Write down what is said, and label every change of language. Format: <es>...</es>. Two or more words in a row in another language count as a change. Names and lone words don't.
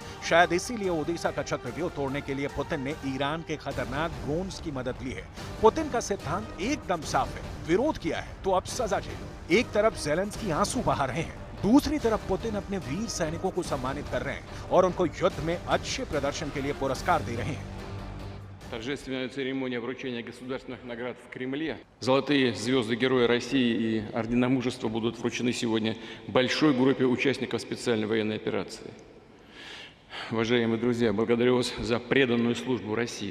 <hi>शायद इसीलिए ओडेसा का चक्रव्यूह तोड़ने के लिए पुतिन ने ईरान के खतरनाक ड्रोन्स की मदद ली है। पुतिन का सिद्धांत एकदम साफ है, विरोध किया है तो अब सजा झेलो। एक तरफ जेलेंस्की आंसू बहा रहे हैं, दूसरी तरफ पुतिन अपने वीर सैनिकों को सम्मानित कर रहे हैं और उनको युद्ध में अच्छे प्रदर्शन के लिए पुरस्कार दे रहे हैं।</hi> <ru>Торжественная церемония вручения государственных наград в Кремле. Золотые звезды Героя России и ордена Мужества будут вручены сегодня большой группе участников специальной военной операции. Уважаемые друзья, благодарю вас за преданную службу России.</ru>